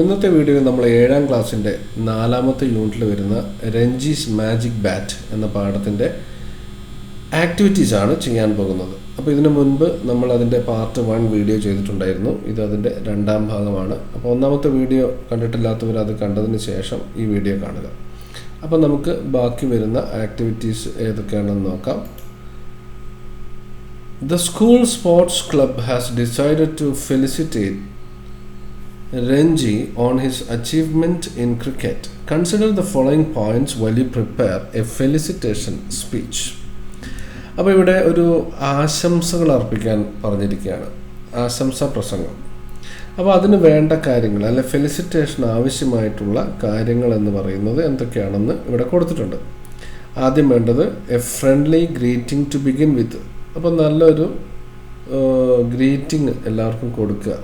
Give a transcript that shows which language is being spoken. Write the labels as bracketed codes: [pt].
[ml] ഇന്നത്തെ വീഡിയോയിൽ നമ്മൾ 7ാം ക്ലാസ്സിൻ്റെ 4ാമത്തെ യൂണിറ്റിൽ വരുന്ന രഞ്ജീസ് മാജിക് ബാറ്റ് എന്ന പാഠത്തിൻ്റെ ആക്ടിവിറ്റീസാണ് ചെയ്യാൻ പോകുന്നത്. അപ്പോൾ ഇതിനു മുൻപ് നമ്മൾ അതിൻ്റെ പാർട്ട് 1 വീഡിയോ ചെയ്തിട്ടുണ്ടായിരുന്നു. ഇത് അതിൻ്റെ 2ാം ഭാഗമാണ്. അപ്പോൾ 1ാമത്തെ വീഡിയോ കണ്ടിട്ടില്ലാത്തവർ അത് കണ്ടതിന് ശേഷം ഈ വീഡിയോ കാണുക. അപ്പോൾ നമുക്ക് ബാക്കി വരുന്ന ആക്ടിവിറ്റീസ് ഏതൊക്കെയാണെന്ന് നോക്കാം. [en] The school sports club has decided to felicitate Renji on his achievement in cricket. Consider the following points while you prepare a felicitation speech. [ml] അപ്പോൾ ഇവിടെ ഒരു ആശംസകൾ അർപ്പിക്കാൻ പറഞ്ഞിരിക്കുകയാണ്, ആശംസാ പ്രസംഗം. അപ്പോൾ അതിന് വേണ്ട കാര്യങ്ങൾ അല്ലെ ഫെലിസിറ്റേഷൻ ആവശ്യമായിട്ടുള്ള കാര്യങ്ങൾ എന്ന് പറയുന്നത് എന്തൊക്കെയാണെന്ന് ഇവിടെ കൊടുത്തിട്ടുണ്ട്. ആദ്യം വേണ്ടത് [en] A friendly greeting to begin with. [ml] അപ്പോൾ നല്ലൊരു ഗ്രീറ്റിംഗ് എല്ലാവർക്കും കൊടുക്കുക.